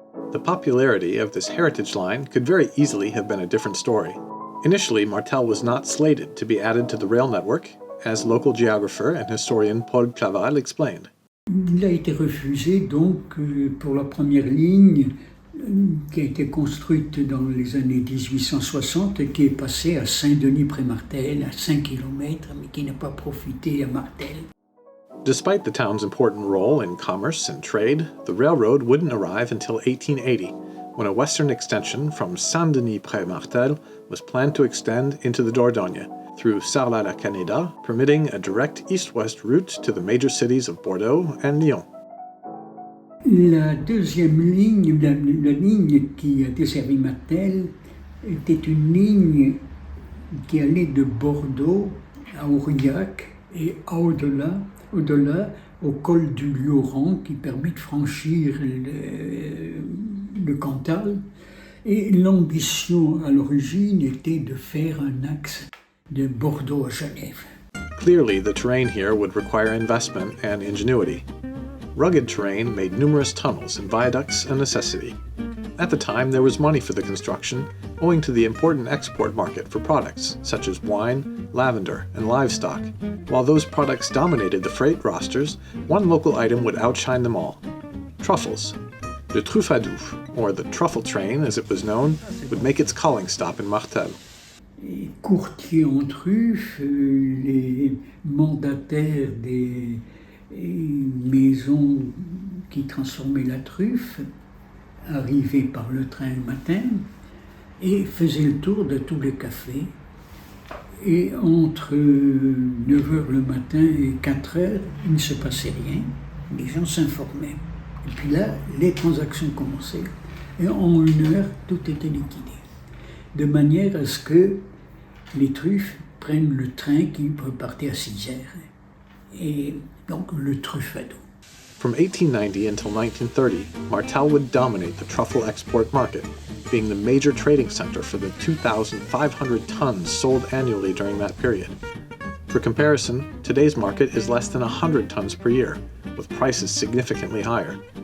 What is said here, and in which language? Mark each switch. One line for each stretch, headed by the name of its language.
English: The popularity of this heritage line could very easily have been a different story. Initially, Martel was not slated to be added to the rail network, as local geographer and historian Paul Claval explained.
French: Il a été refusé donc pour la première ligne qui a été construite dans les années 1860 et qui est passée à Saint-Denis-près-Martel, à 5 km, mais qui n'a pas profité à Martel.
English: Despite the town's important role in commerce and trade, the railroad wouldn't arrive until 1880, when a western extension from Saint-Denis-près-Martel was planned to extend into the Dordogne, through Sarlat-la-Canéda, permitting a direct east-west route to the major cities of Bordeaux and Lyon.
French: La deuxième ligne, la ligne qui a desservi Martel, était une ligne qui allait de Bordeaux à Aurillac et au-delà au col du Lioran qui permet de franchir le Cantal. Et l'ambition à l'origine était de faire un axe de Bordeaux à Genève.
English: Clearly, the terrain here would require investment and ingenuity. Rugged terrain made numerous tunnels and viaducts a necessity. At the time, there was money for the construction, owing to the important export market for products such as wine, lavender, and livestock. While those products dominated the freight rosters, one local item would outshine them all: truffles. The Truffle, or the Truffle Train as it was known, would make its calling stop in Martel.
French: Courtiers en truffes, les mandataires des maisons qui transformaient la truffe arrivaient par le train le matin et faisaient le tour de tous les cafés. Et entre 9h le matin et 4h, il ne se passait rien. Les gens s'informaient. Et puis là, les transactions commençaient. Et en 1 heure, tout était liquidé. De manière à ce que les truffes prennent le train qui repartait à 6 heures. Et donc le truffado.
English: From 1890 until 1930, Martel would dominate the truffle export market, being the major trading center for the 2,500 tons sold annually during that period. For comparison, today's market is less than 100 tons per year, with prices significantly higher.